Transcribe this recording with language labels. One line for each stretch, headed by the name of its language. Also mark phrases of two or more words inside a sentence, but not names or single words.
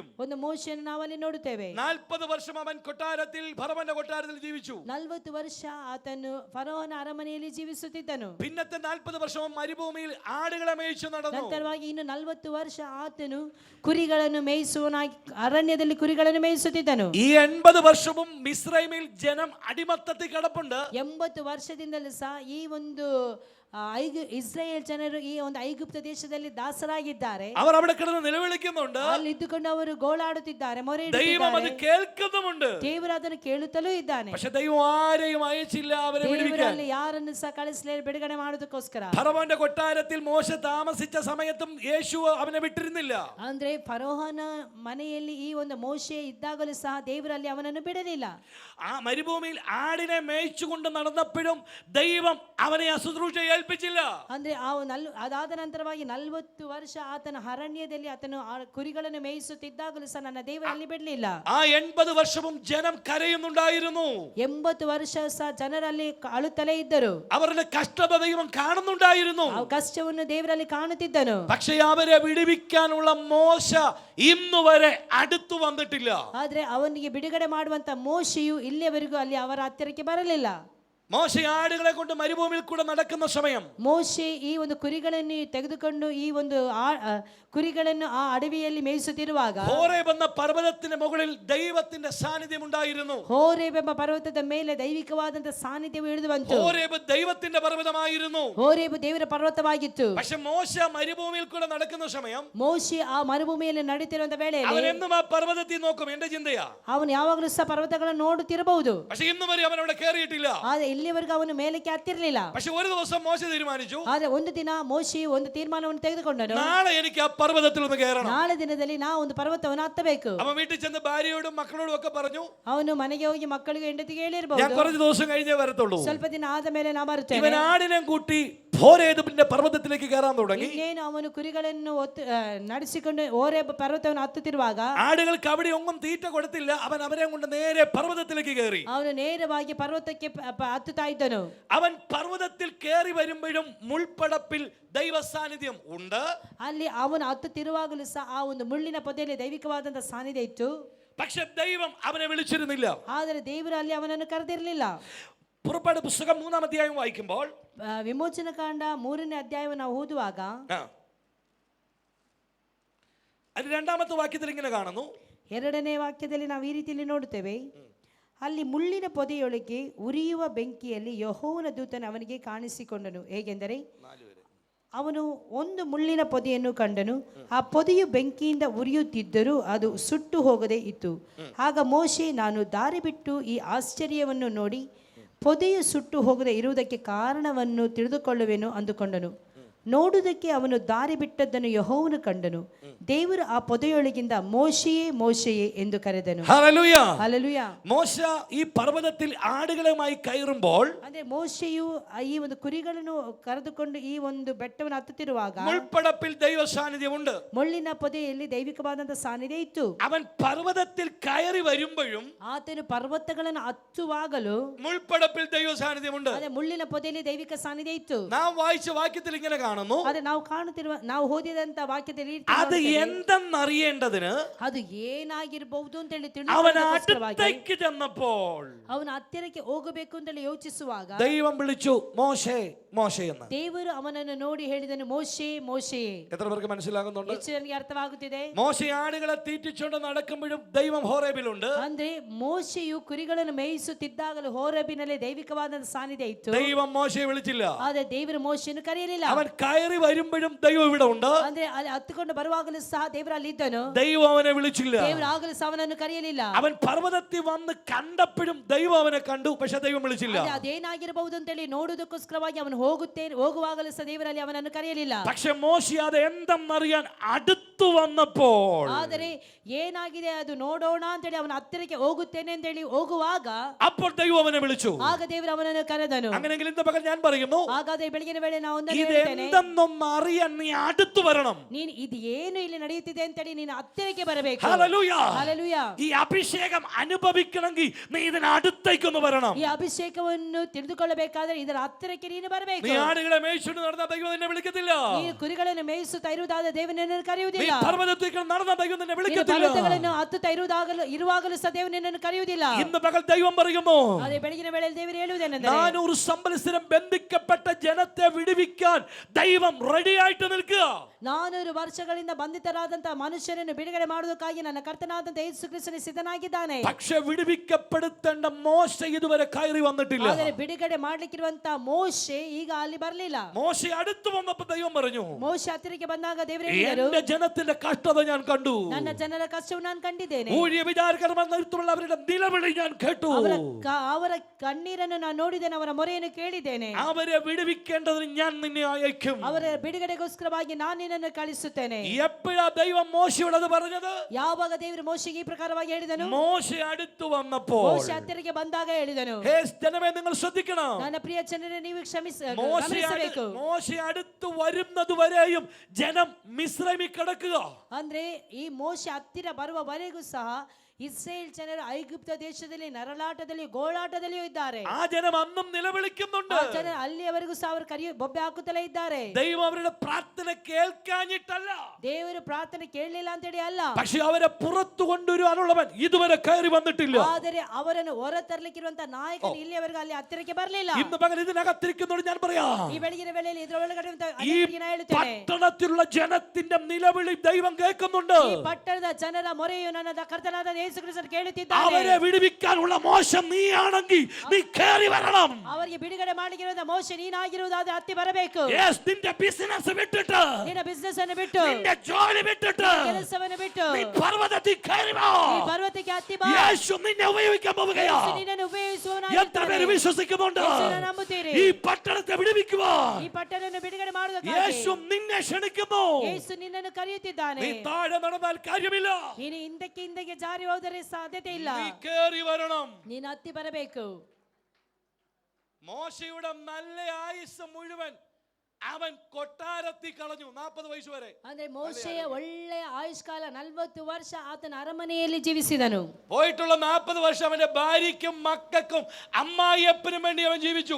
Kannada: ಒಂದು ಮೋಶೆಯನ್ನು ನಾವು ಅಲ್ಲಿ ನೋಡುತ್ತೇವೆ.
Malayalam: 40 വർഷം അവൻ കൊട്ടാരത്തിൽ ഫറവന്റെ കൊട്ടാരത്തിൽ ജീവിച്ചു.
Kannada: 40 ವರ್ಷ ಆತನು ಫರೋಹನ ಅರಮನೆಯಲ್ಲಿ ಜೀವಿಸುತ್ತಿದ್ದನು.
Malayalam: പിന്നത്തെ 40 വർഷവും മരുഭൂമിയിൽ ആടുകളെ മേയിച്ചു നടന്നു.
Kannada: ನಂತರವಾಗಿ ಇನ್ನು 40 ವರ್ಷ ಆತನು ಕುರಿಗಳನ್ನು ಮೇಯಿಸುವನಾಗಿ ಅರಣ್ಯದಲ್ಲಿ ಕುರಿಗಳನ್ನು ಮೇಯಿಸುತ್ತಿದ್ದನು.
Malayalam: ഈ 80 വർഷവും മിസ്രൈമിൽ ജനം അടിമത്തത്തിൽ കിടപ്പുണ്ട്.
Kannada: 80 ವರ್ಷದಿಂದಲೂ ಸಹ ಈ ಒಂದು ಇಸ್ರಾಯೇಲ್ ಜನರು ಈ ಒಂದು ಐಗುಪ್ತ ದೇಶದಲ್ಲಿ ದಾಸರಾಗಿದ್ದಾರೆ.
Malayalam: അവർ അവിടെ കിടന്ന് നിലവിളിക്കുന്നുണ്ട്.
Kannada: ಅಲ್ಲಿ ಇದ್ದುಕೊಂಡು ಅವರು ಗೋಳಾಡುತ್ತಿದ್ದಾರೆ, ಮೊರೆ
Malayalam: ദൈവം അത് കേൾക്കുന്നുമുണ്ട്.
Kannada: ದೇವರು ಅದನ್ನು ಕೇಳುತ್ತಲೂ ಇದ್ದಾನೆ.
Malayalam: പക്ഷേ ദൈവം ആരെയും അയച്ചില്ല അവരെ വിടുവിക്കാൻ.
Kannada: ದೇವರಲ್ಲಿ ಯಾರನ್ನು ಸಹ ಕಳಿಸಲೇ ಬಿಡುಗಡೆ ಮಾಡೋದಕ್ಕೋಸ್ಕರ.
Malayalam: ഫറവന്റെ കൊട്ടാരത്തിൽ മോശ താമസിച്ച സമയത്തും യേശു അവനെ വിട്ടിരുന്നില്ല.
Kannada: ಅಂದ್ರೆ ಫರೋಹನ ಮನೆಯಲ್ಲಿ ಈ ಒಂದು ಮೋಶೆ ಇದ್ದಾಗಲೂ ಸಹ ದೇವರಲ್ಲಿ ಅವನನ್ನು ಬಿಡಲಿಲ್ಲ.
Malayalam: ആ മരുഭൂമിയിൽ ആടിനെ മേയിച്ചുകൊണ്ട് നടന്നപ്പോഴും ദൈവം അവനെ അശുശ്രൂഷ ഏൽപ്പിച്ചില്ല.
Kannada: ಅಂದ್ರೆ ಅದಾದ ನಂತರವಾಗಿ 40 ವರ್ಷ ಆತನ ಅರಣ್ಯದಲ್ಲಿ ಆತನು ಕುರಿಗಳನ್ನು ಮೇಯಿಸುತ್ತಿದ್ದಾಗಲೂ ಸಹ ನನ್ನ ದೇವರಲ್ಲಿ ಬಿಡಲಿಲ್ಲ.
Malayalam: ആ 80 വർഷവും ജനം കരയുന്നുണ്ടായിരുന്നു.
Kannada: 80 ವರ್ಷ ಸಹ ಜನರಲ್ಲಿ ಅಳುತ್ತಲೇ ಇದ್ದರು.
Malayalam: അവരുടെ കഷ്ടത ദൈവം കാണുന്നുണ്ടായിരുന്നു.
Kannada: ಆ ಕಷ್ಟವನ್ನು ದೇವರಲ್ಲಿ ಕಾಣುತ್ತಿದ್ದನು.
Malayalam: പക്ഷേ അവരെ വിടുവിക്കാനുള്ള മോശ ഇന്നുവരെ അടുത്തു വന്നിട്ടില്ല.
Kannada: ಆದ್ರೆ ಅವನಿಗೆ ಬಿಡುಗಡೆ ಮಾಡುವಂತ ಮೋಶೆಯು ಇಲ್ಲಿಯವರೆಗೂ ಅಲ್ಲಿ ಅವರ ಹತ್ತಿರಕ್ಕೆ ಬರಲಿಲ್ಲ.
Malayalam: മോശ ആടുകളെ കൊണ്ട് മരുഭൂമിയിൽ കൂടെ നടക്കുന്ന സമയം
Kannada: ಮೋಶೆ ಈ ಒಂದು ಕುರಿಗಳನ್ನು ತೆಗೆದುಕೊಂಡು ಈ ಒಂದು ಕುರಿಗಳನ್ನು ಆ ಅಡವಿಯಲ್ಲಿ ಮೇಯಿಸುತ್ತಿರುವಾಗ
Malayalam: ഹോരേബ് എന്ന പർവ്വതത്തിന്റെ മുകളിൽ ദൈവത്തിന്റെ സാന്നിധ്യം ഉണ്ടായിരുന്നു.
Kannada: ಹೋರೇಬ್ ಎಂಬ ಪರ್ವತದ ಮೇಲೆ ದೈವಿಕವಾದಂತ ಸಾನ್ನಿಧ್ಯವು ಇಳಿದು ಬಂತು.
Malayalam: ഹോരേബ് ദൈവത്തിന്റെ പർവ്വതമായിരുന്നു.
Kannada: ಹೋರೇಬ್ ದೇವರ ಪರ್ವತವಾಗಿತ್ತು.
Malayalam: പക്ഷെ മോശ മരുഭൂമിയിൽ കൂടെ നടക്കുന്ന സമയം
Kannada: ಮೋಶೆ ಆ ಮರುಭೂಮಿಯಲ್ಲಿ ನಡೀತಿರುವಂತ ವೇಳೆಯಲ್ಲಿ
Malayalam: അവൻ എന്നും ആ പർവ്വതത്തിൽ നോക്കും. എന്റെ ചിന്തയാ,
Kannada: ಅವನು ಯಾವಾಗಲೂ ಸಹ ಪರ್ವತಗಳನ್ನು ನೋಡುತ್ತಿರಬಹುದು.
Malayalam: പക്ഷെ ഇന്ന് വരെ അവൻ അവിടെ കയറിയിട്ടില്ല.
Kannada: ಆದ್ರೆ ಇಲ್ಲಿವರೆಗೂ ಅವನು ಮೇಲಕ್ಕೆ ಹತ್ತಿರಲಿಲ್ಲ.
Malayalam: പക്ഷെ ഒരു ദിവസം മോശ തീരുമാനിച്ചു,
Kannada: ಆದ್ರೆ ಒಂದು ದಿನ ಮೋಶೆ ಒಂದು ತೀರ್ಮಾನವನ್ನು ತೆಗೆದುಕೊಂಡನು.
Malayalam: നാളെ എനിക്ക് ആ പർവ്വതത്തിൽ ഒന്ന് കയറണം.
Kannada: ನಾಳೆ ದಿನದಲ್ಲಿ ನಾವು ಒಂದು ಪರ್ವತವನ್ನು ಹತ್ತಬೇಕು.
Malayalam: അവൻ വീട്ടിൽ ചെന്ന് ഭാര്യയോടും മക്കളോടും ഒക്കെ പറഞ്ഞു,
Kannada: ಅವನು ಮನೆಗೆ ಹೋಗಿ ಮಕ್ಕಳಿಗೆ ಹೆಂಡತಿಗೆ
Malayalam: ഞാൻ
Kannada: ಹೇಳಿರಬಹುದು,
Malayalam: കുറച്ച് ദിവസം കഴിഞ്ഞേ വരത്തുള്ളൂ.
Kannada: ಸ್ವಲ್ಪ ದಿನ ಆದ ಮೇಲೆ ನಾ ಬರುತ್ತೇನೆ.
Malayalam: ഇവൻ ആടിനെ കൂട്ടി ഹോരേബിന്റെ പർവ്വതത്തിലേക്ക് കയറാൻ തുടങ്ങി.
Kannada: ಇನ್ನೇನು ಅವನು ಕುರಿಗಳನ್ನು ನಡೆಸಿಕೊಂಡು ಹೋರೇಬ್ ಪರ್ವತವನ್ನು ಹತ್ತುತ್ತಿರುವಾಗ
Malayalam: ആടുകൾക്ക് അവിടെ ഒന്നും തീറ്റ കൊടുത്തില്ല. അവൻ അവരെ കൊണ്ട് നേരെ പർവ്വതത്തിലേക്ക് കയറി.
Kannada: ಅವನು ನೇರವಾಗಿ ಪರ್ವತಕ್ಕೆ ಹತ್ತುತ್ತಾ ಇದ್ದನು.
Malayalam: അവൻ പർവ്വതത്തിൽ കയറി വരുമ്പോഴും മുൾപ്പടപ്പിൽ ദൈവ സാന്നിധ്യം ഉണ്ട്.
Kannada: ಅಲ್ಲಿ ಅವನು ಹತ್ತುತ್ತಿರುವಾಗಲೂ ಸಹ ಆ ಒಂದು ಮುಳ್ಳಿನ ಪೊದೆಯಲ್ಲಿ ದೈವಿಕವಾದಂತಹ ಸಾನ್ನಿಧ್ಯ ಇತ್ತು.
Malayalam: പക്ഷെ ദൈവം അവനെ വിളിച്ചിരുന്നില്ല.
Kannada: ಆದರೆ ದೇವರು ಅಲ್ಲಿ ಅವನನ್ನು ಕರೆದಿರಲಿಲ್ಲ.
Malayalam: പുറപ്പാട് പുസ്തകം 3-ാം അധ്യായം വായിക്കുമ്പോൾ
Kannada: ವಿಮೋಚನ ಕಾಂಡ 3ನೇ ಅಧ್ಯಾಯವನ್ನು ನಾವು ಓದುವಾಗ
Malayalam: അത് 2-ാമത്തെ വാക്യത്തിൽ ഇങ്ങനെ കാണുന്നു.
Kannada: 2ನೇ ವಾಕ್ಯದಲ್ಲಿ ನಾವು ಈ ರೀತಿಯಲ್ಲಿ ನೋಡುತ್ತೇವೆ, ಅಲ್ಲಿ ಮುಳ್ಳಿನ ಪೊದೆಯೊಳಗೆ ಉರಿಯುವ ಬೆಂಕಿಯಲ್ಲಿ ಯೆಹೋವನ ದೂತನು ಅವನಿಗೆ ಕಾಣಿಸಿಕೊಂಡನು. ಹೇಗೆಂದರೆ ಅವನು ಒಂದು ಮುಳ್ಳಿನ ಪೊದೆಯನ್ನು ಕಂಡನು. ಆ ಪೊದೆಯು ಬೆಂಕಿಯಿಂದ ಉರಿಯುತ್ತಿದ್ದರೂ ಅದು ಸುಟ್ಟು ಹೋಗದೆ ಇತ್ತು. ಆಗ ಮೋಶೆ, ನಾನು ದಾರಿ ಬಿಟ್ಟು ಈ ಆಶ್ಚರ್ಯವನ್ನು ನೋಡಿ ಪೊದೆಯು ಸುಟ್ಟು ಹೋಗದೆ ಇರುವುದಕ್ಕೆ ಕಾರಣವನ್ನು ತಿಳಿದುಕೊಳ್ಳುವೆನು ಅಂದುಕೊಂಡನು. ನೋಡುವುದಕ್ಕೆ ಅವನು ದಾರಿ ಬಿಟ್ಟದ್ದನ್ನು ಯೆಹೋವನು ಕಂಡನು. ದೇವರು ಆ ಪೊದೆಯೊಳಗಿಂದ മോശയെ മോശയെ ಎಂದು കരದನು.
Malayalam: ഹല്ലേലൂയ. ഹല്ലേലൂയ. മോശ ഈ പർവ്വതത്തിൽ ആടുകളുമായി കയറുമ്പോൾ,
Kannada: ಅಂದ್ರೆ ಮೋಶೆಯು ಈ ಒಂದು ಕುರಿಗಳನ್ನು ಕರೆದುಕೊಂಡು ಈ ಒಂದು ಬೆಟ್ಟವನ್ನು ಹತ್ತುತ್ತಿರುವಾಗ
Malayalam: മുൾപ്പടപ്പിൽ ദൈവ സാന്നിധ്യമുണ്ട്.
Kannada: ಮುಳ್ಳಿನ ಪೊದೆಯಲ್ಲಿ ದೈವಿಕವಾದಂತಹ ಸಾನ್ನಿಧ್ಯ ಇತ್ತು.
Malayalam: അവൻ പർവ്വതത്തിൽ കയറി വരുമ്പോഴും
Kannada: ಆತನು ಪರ್ವತಗಳನ್ನು ಹತ್ತುವಾಗಲೂ
Malayalam: മുൾപ്പടപ്പിൽ ദൈവ സാന്നിധ്യമുണ്ട്.
Kannada: ಅದೇ ಮುಳ್ಳಿನ ಪೊದೆಯಲ್ಲಿ ದೈವಿಕ ಸಾನ್ನಿಧ್ಯ ಇತ್ತು.
Malayalam: നാം വായിച്ച വാക്യത്തിൽ ഇങ്ങനെ കാണുന്നു.
Kannada: ಅದೇ ನಾವು ಓದಿದಂತ ವಾಕ್ಯದಲ್ಲಿ
Malayalam: അത് എന്തെന്നറിയേണ്ടതിന്
Kannada: ಅದು ಏನಾಗಿರಬಹುದು ಅಂತ ಹೇಳಿ
Malayalam: അവൻ അടുത്തേക്ക് ചെന്നപ്പോൾ
Kannada: ಅವನ ಹತ್ತಿರಕ್ಕೆ ಹೋಗಬೇಕು ಅಂತ ಹೇಳಿ ಯೋಚಿಸುವಾಗ
Malayalam: ദൈവം വിളിച്ചു, മോശേ മോശേ എന്ന്.
Kannada: ದೇವರು ಅವನನ್ನು ನೋಡಿ ಹೇಳಿದನು, ಮೋಶೆ ಮೋಶೆ.
Malayalam: എത്ര പേർക്ക് മനസ്സിലാകുന്നുണ്ട്?
Kannada: ಹೆಚ್ಚು ನನಗೆ ಅರ್ಥವಾಗುತ್ತಿದೆ.
Malayalam: മോശെ ആടുകളെ തീറ്റിച്ചുകൊണ്ട് നടക്കുമ്പോഴും ദൈവം ഹോറേബിലുണ്ട്.
Kannada: ಅಂದ್ರೆ ಮೋಶೆಯು ಕುರಿಗಳನ್ನು ಮೇಯಿಸುತ್ತಿದ್ದಾಗಲೂ ಹೋರೇಬಿನಲ್ಲಿ ದೈವಿಕವಾದ ಸಾನ್ನಿಧ್ಯ ಇತ್ತು.
Malayalam: ദൈവം മോശയെ വിളിച്ചില്ല.
Kannada: ಆದ್ರೆ ದೇವರು ಮೋಶೆಯನ್ನು ಕರೆಯಲಿಲ್ಲ.
Malayalam: അവൻ കയറി വരുമ്പോഴും ദൈവം ഇവിടെ ഉണ്ട്.
Kannada: ಅಂದ್ರೆ ಅಲ್ಲಿ ಹತ್ತುಕೊಂಡು ಬರುವಾಗಲೂ ಸಹ ದೇವರು ಅಲ್ಲಿ ಇದ್ದನು.
Malayalam: ദൈവം അവനെ വിളിച്ചില്ല.
Kannada: ದೇವರು ಆಗಲೂ ಸಹ ಅವನನ್ನು ಕರೆಯಲಿಲ್ಲ.
Malayalam: അവൻ പർവ്വതത്തിൽ വന്ന് കണ്ടപ്പോഴും ദൈവം അവനെ കണ്ടു, പക്ഷെ ദൈവം വിളിച്ചില്ല.
Kannada: ಅದೇನಾಗಿರಬಹುದು ಅಂತ ಹೇಳಿ ನೋಡುವುದಕ್ಕೋಸ್ಕರವಾಗಿ ಅವನು ಹೋಗುವಾಗಲೂ ಸಹ ದೇವರಲ್ಲಿ ಅವನನ್ನು ಕರೆಯಲಿಲ್ಲ.
Malayalam: പക്ഷെ മോശെ അത് എന്തെന്നറിയാൻ അടുത്തു വന്നപ്പോൾ,
Kannada: ಆದರೆ ಏನಾಗಿದೆ ಅದು ನೋಡೋಣ ಅಂತ ಹೇಳಿ ಅವನ ಹತ್ತಿರಕ್ಕೆ ಹೋಗುತ್ತೇನೆ ಅಂತ ಹೇಳಿ ಹೋಗುವಾಗ
Malayalam: അപ്പോൾ ദൈവം അവനെ വിളിച്ചു.
Kannada: ಆಗ ದೇವರು ಅವನನ್ನು ಕರೆದನು.
Malayalam: അങ്ങനെയെങ്കിൽ ഇന്ന് പകൽ ഞാൻ പറയുന്നു,
Kannada: ಹಾಗಾದ್ರೆ ಬೆಳಗಿನ ವೇಳೆ ನಾವು ಒಂದನ್ನು
Malayalam: ഇത്
Kannada: ಹೇಳ್ತೇನೆ,
Malayalam: എന്തെന്നൊന്ന് അറിയാൻ നീ അടുത്തു വരണം.
Kannada: ನೀನು ಇದು ಏನು ಇಲ್ಲಿ ನಡೆಯುತ್ತಿದೆ ಅಂತ ಹೇಳಿ ನೀನು ಹತ್ತಿರಕ್ಕೆ ಬರಬೇಕು.
Malayalam: ഹല്ലേലൂയ.
Kannada: ಹಲ್ಲೆಲೂಯ.
Malayalam: ഈ അഭിഷേകം അനുഭവിക്കണമെങ്കിൽ നീ ഇതിന് അടുത്തേക്കൊന്ന് വരണം.
Kannada: ಈ ಅಭಿಷೇಕವನ್ನು ತಿಳಿದುಕೊಳ್ಳಬೇಕಾದ್ರೆ ಇದರ ಹತ್ತಿರಕ್ಕೆ ನೀನು ಬರಬೇಕು.
Malayalam: നീ ആടുകളെ മേയിച്ചുകൊണ്ട് നടന്ന ദൈവം നിന്നെ വിളിക്കത്തില്ല.
Kannada: ನೀನು ಕುರಿಗಳನ್ನು ಮೇಯಿಸುತ್ತಾ ಇರುವುದಾದ ದೇವನನ್ನು
Malayalam: നീ
Kannada: ಕರೆಯುವುದಿಲ್ಲ.
Malayalam: പർവ്വതത്തിൽ നടന്ന ദൈവം നിന്നെ
Kannada: ನೀನು
Malayalam: വിളിക്കത്തില്ല.
Kannada: ಪರ್ವತಗಳನ್ನು ಹತ್ತುತ್ತಾ ಇರುವಾಗಲೂ ಸಹ ದೇವನನ್ನು ಕರೆಯುವುದಿಲ್ಲ.
Malayalam: ഇന്ന് പകൽ ദൈവം പറയുന്നു,
Kannada: ಅದೇ ಬೆಳಗಿನ ವೇಳೆಯಲ್ಲಿ ದೇವರು ಹೇಳುವುದೇನೆಂದರೆ,
Malayalam: 400 സംവത്സരം ബന്ധിക്കപ്പെട്ട ജനത്തെ വിടുവിക്കാൻ ദൈവം റെഡിയായിട്ട് നിൽക്കുക.
Kannada: 400 ವರ್ಷಗಳಿಂದ ಬಂಧಿತರಾದಂತಹ ಮನುಷ್ಯರನ್ನು ಬಿಡುಗಡೆ ಮಾಡುವುದಕ್ಕಾಗಿ ನನ್ನ ಕರ್ತನಾದಂತಹ ಯೇಸು ಕ್ರಿಸ್ತನು ಸಿದ್ಧನಾಗಿದ್ದಾನೆ.
Malayalam: പക്ഷെ വിടുവിക്കപ്പെടുത്തേണ്ട മോശ ഇതുവരെ കയറി വന്നിട്ടില്ല.
Kannada: ಆದರೆ ಬಿಡುಗಡೆ ಮಾಡಲಿಕ್ಕಿರುವಂತಹ ಮೋಶೆ ಈಗ ಅಲ್ಲಿ ಬರಲಿಲ್ಲ.
Malayalam: മോശ അടുത്ത് വന്നപ്പോൾ ദൈവം പറഞ്ഞു,
Kannada: ಮೋಶೆ ಹತ್ತಿರಕ್ಕೆ ಬಂದಾಗ ದೇವರು ಹೇಳಿದರು,
Malayalam: എന്റെ ജനത്തിന്റെ കഷ്ടത ഞാൻ കണ്ടു.
Kannada: ನನ್ನ ಜನರ ಕಷ್ಟವನ್ನು ನಾನು ಕಂಡಿದ್ದೇನೆ.
Malayalam: ഊഴിയ വിചാരകരമായ നേതൃത്വമുള്ള അവരുടെ നിലവിളി ഞാൻ കേട്ടു.
Kannada: ಅವರ ಕಣ್ಣೀರನ್ನು ನಾನು ನೋಡಿದ್ದೇನೆ, ಅವರ ಮೊರೆಯನ್ನು ಕೇಳಿದ್ದೇನೆ.
Malayalam: അവരെ വിടുവിക്കേണ്ടതിന് ഞാൻ നിന്നെ അയക്കും.
Kannada: ಅವರ ಬಿಡುಗಡೆಗೋಸ್ಕರವಾಗಿ ನಾನು ನಿನ್ನನ್ನು ಕಳಿಸುತ್ತೇನೆ.
Malayalam: എപ്പോഴാ ദൈവം മോശയോട് അത് പറഞ്ഞത്?
Kannada: ಯಾವಾಗ ದೇವರು ಮೋಶೆಗೆ ಈ ಪ್ರಕಾರವಾಗಿ ಹೇಳಿದನು?
Malayalam: മോശ അടുത്ത് വന്നപ്പോൾ.
Kannada: ಮೋಶೆ ಹತ್ತಿರಕ್ಕೆ ಬಂದಾಗ ಹೇಳಿದನು.
Malayalam: ഹേ ജനമേ, നിങ്ങൾ ശ്രദ്ധിക്കണം.
Kannada: ನನ್ನ ಪ್ರಿಯ ಜನರೇ, ನೀವು
Malayalam: മോശ അടുത്ത് വരുന്നത് വരെയും ജനം മിസ്രൈമിൽ കിടക്കുക.
Kannada: ಅಂದ್ರೆ ಈ ಮೋಶೆ ಹತ್ತಿರ ಬರುವವರೆಗೂ ಸಹ ಇಸ್ರೇಲ್ ಜನರು ಐಗುಪ್ತ ದೇಶದಲ್ಲಿ ನರಳಾಟದಲ್ಲಿ ಗೋಳಾಟದಲ್ಲಿಯೂ ಇದ್ದಾರೆ.
Malayalam: ആ ജനം അന്നും നിലവിളിക്കുന്നുണ്ട്.
Kannada: ಆ ಜನರು ಅಲ್ಲಿಯವರೆಗೂ ಸಹ ಅವರು ಬೊಬ್ಬೆ ಹಾಕುತ್ತಲೇ ಇದ್ದಾರೆ.
Malayalam: ദൈവം അവരുടെ പ്രാർത്ഥന കേൾക്കാഞ്ഞിട്ടല്ല,
Kannada: ದೇವರು ಪ್ರಾರ್ಥನೆ ಕೇಳಲಿಲ್ಲ ಅಂತ ಹೇಳಿ ಅಲ್ಲ,
Malayalam: പക്ഷെ അവരെ പുറത്തു കൊണ്ടുവരാനുള്ളവൻ ഇതുവരെ കയറി വന്നിട്ടില്ല.
Kannada: ಆದರೆ ಅವರನ್ನು ಹೊರ ತರಲಿಕ್ಕಿರುವಂತಹ ನಾಯಕನು ಇಲ್ಲಿಯವರೆಗೂ ಅಲ್ಲಿ ಹತ್ತಿರಕ್ಕೆ ಬರಲಿಲ್ಲ.
Malayalam: ഇന്ന് പകൽ ഇതിനകത്തിരിക്കുന്നോട് ഞാൻ പറയാം,
Kannada: ಈ ಬೆಳಗಿನ ವೇಳೆಯಲ್ಲಿ ಇದರ ಒಳಗಡೆ
Malayalam: ഈ പട്ടണത്തിലുള്ള ജനത്തിന്റെ നിലവിളി ദൈവം കേൾക്കുന്നുണ്ട്.
Kannada: ಈ ಪಟ್ಟಣದ ಜನರ ಮೊರೆಯು ನನ್ನ ಕರ್ತನಾದ ಯೇಸು ಕ್ರಿಸ್ತನು ಕೇಳುತ್ತಿದ್ದಾನೆ.
Malayalam: അവരെ വിടുവിക്കാനുള്ള മോശം നീയാണെങ്കിൽ നീ കയറി വരണം.
Kannada: ಅವರಿಗೆ ಬಿಡುಗಡೆ ಮಾಡಲಿರುವ ಮೋಶೆ ನೀನಾಗಿರುವುದಾದ್ರೆ ಹತ್ತಿ ಬರಬೇಕು.
Malayalam: നിന്റെ ബിസിനസ് വിട്ടിട്ട്,
Kannada: ನಿನ್ನ ಬಿಸಿನೆಸ್ ಅನ್ನು ಬಿಟ್ಟು,
Malayalam: നിന്റെ ജോലി വിട്ടിട്ട്,
Kannada: ಕೆಲಸವನ್ನು ಬಿಟ್ಟು
Malayalam: നീ പർവ്വതത്തിൽ കയറി വാ.
Kannada: ಈ ಪರ್ವತಕ್ಕೆ ಹತ್ತಿ ಬಾ.
Malayalam: യേശു നിന്നെ ഉപയോഗിക്കാൻ പോവുകയാ.
Kannada: ಯೇಸು ನಿನ್ನನ್ನು ಉಪಯೋಗಿಸುವವನಾಗಿದ್ದಾನೆ.
Malayalam: എത്ര പേര് വിശ്വസിക്കുന്നുണ്ട്?
Kannada: ಯೇಸುವನ್ನು ನಂಬುತ್ತೀರಿ?
Malayalam: ഈ പട്ടണത്തെ വിടുവിക്കുവാൻ
Kannada: ಈ ಪಟ್ಟಣವನ್ನು ಬಿಡುಗಡೆ ಮಾಡುವುದಕ್ಕಾಗಿ
Malayalam: യേശു നിന്നെ ക്ഷണിക്കുന്നു.
Kannada: ಯೇಸು ನಿನ್ನನ್ನು ಕರೆಯುತ್ತಿದ್ದಾನೆ.
Malayalam: നീ താഴെ നടന്നാൽ കാര്യമില്ല.
Kannada: ನೀನು ಹಿಂದಕ್ಕೆ ಜಾರಿ ಹೋದರೆ ಸಾಧ್ಯತೆ ಇಲ್ಲ.
Malayalam: നീ കയറി വരണം.
Kannada: ನೀನು ಹತ್ತಿ ಬರಬೇಕು.
Malayalam: മോശയുടെ നല്ല ആയുസ് മുഴുവൻ അവൻ കൊട്ടാരത്തിൽ കളഞ്ഞു. 40 വയസ്സ് വരെ.
Kannada: ಅಂದ್ರೆ ಮೋಶೆಯ ಒಳ್ಳೆಯ ಆಯುಷ್ಕಾಲ 40 ವರ್ಷ ಆತನ ಅರಮನೆಯಲ್ಲಿ ಜೀವಿಸಿದನು.
Malayalam: പോയിട്ടുള്ള 40 വർഷം അവന്റെ ഭാര്യയ്ക്കും മക്കൾക്കും അമ്മായിയപ്പനും വേണ്ടി അവൻ ജീവിച്ചു.